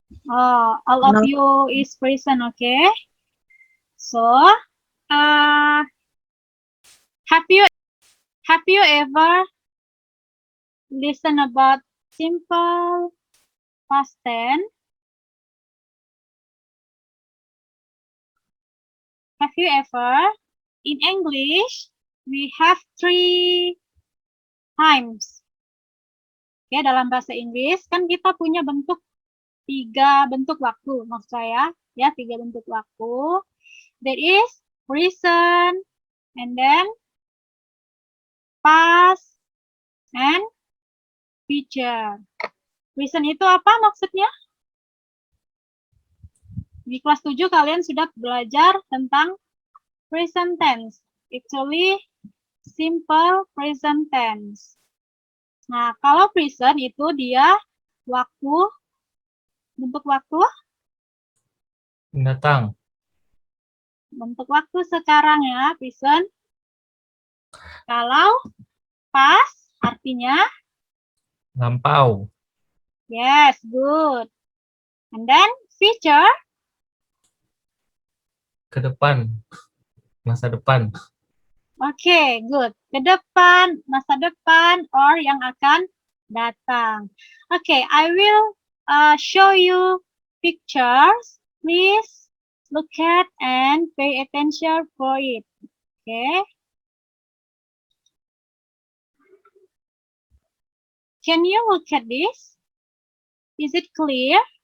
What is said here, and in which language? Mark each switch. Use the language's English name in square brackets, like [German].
[English] All of you is present, okay? So, have you ever listened about simple past tense? Have you ever? In English, we have 3 times. [Indonesian] Oke, dalam bahasa Inggris kan kita punya 3 bentuk waktu, maksud saya ya 3 bentuk waktu. [English] That is present, and then past, and future. [Indonesian] Present itu apa maksudnya? Di kelas 7 kalian sudah belajar tentang present tense. Actually, simple present tense. Nah, kalau present itu dia waktu, bentuk waktu? Mendatang. Bentuk waktu sekarang ya, present. Kalau past artinya? Lampau. [English] Yes, good. And then future? [Indonesian] Ke depan. Masa depan. [English] Oke, good. [Indonesian] Ke depan, masa depan, or yang akan datang. [English] Oke, I will show you pictures. Please look at and pay attention for it. Okay. Can you look at this? Is it clear?